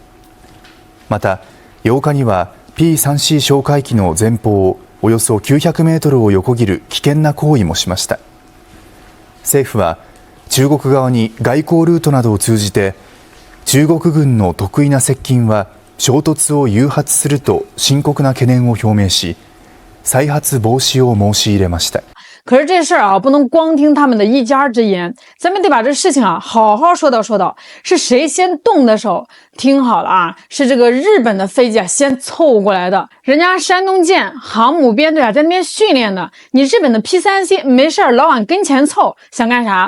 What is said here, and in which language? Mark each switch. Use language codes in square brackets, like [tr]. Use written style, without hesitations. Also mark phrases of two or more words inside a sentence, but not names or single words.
[ja] また8日には P3C 哨戒機の前方およそ900メートルを横切る危険な行為もしました。政府は中国側に外交ルートなどを通じて、中国軍の特異な接近は衝突を誘発すると深刻な懸念を表明し、再発防止を申し入れました。 [zh] 可是这事儿啊，不能光听他们的一家之言，咱们得把这事情啊好好说道说道。是谁先动的手？听好了啊，是这个日本的飞机啊先凑过来的。人家山东舰航母编队啊在那边训练的，你日本的 P3C 没事老往跟前凑，想干啥？